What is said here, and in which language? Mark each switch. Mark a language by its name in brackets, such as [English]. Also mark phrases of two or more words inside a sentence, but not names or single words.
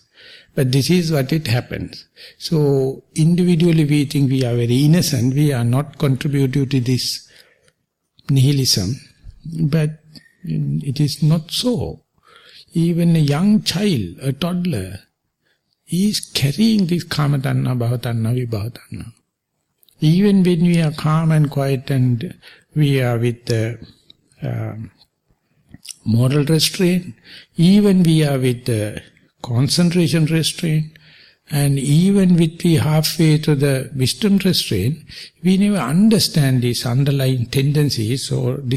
[English] But this is what it happens. So individually we think we are very innocent, we are not contributing to this nihilism. But it is not so. Even a young child, a toddler, he is carrying this [Pali] kama tanha, bhava tanha, vibhava tanha. [English] Even when we are calm and quiet and we are with the moral restraint, even we are with the concentration restraint, and even with the halfway to the wisdom restraint, we never understand these underlying tendencies or dispositions.